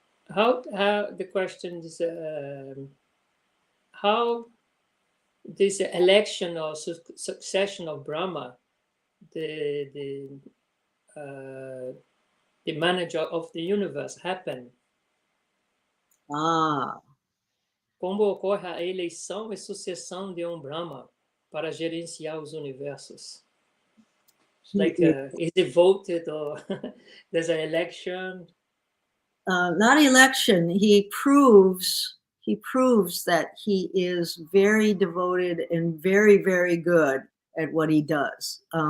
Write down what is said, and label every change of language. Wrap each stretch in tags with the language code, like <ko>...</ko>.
<en>How the question is how this election or succession of Brahma, the manager of the universe, happened?</en> <pt>Como ocorre a eleição e sucessão de Brahma para gerenciar os universos?</pt> <en>Like, is it voted, or there's an election? Not election. He proves that he is very devoted and very, very good at what he does.</en>